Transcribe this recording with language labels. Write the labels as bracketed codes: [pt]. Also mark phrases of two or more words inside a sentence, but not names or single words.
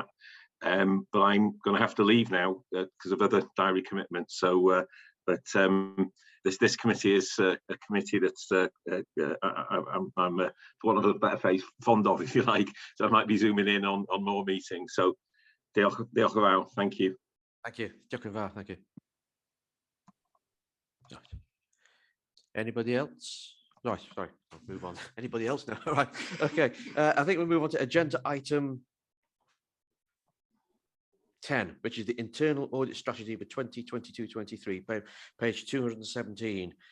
[en] But I'm going to have to leave now because of other diary commitments. So, this committee is a committee that's I'm for want of a better phrase, fond of, if you like. So I might be zooming in on more meetings. So, [cy] diolch yn fawr. [en] Thank you. Thank you. [cy] Diolch yn fawr. [en] Thank you. Anybody else? No, sorry, I'll move on. Anybody else now? All right. Okay. I think we'll move on to agenda item 10, which is the internal audit strategy for 2022-23, page 217.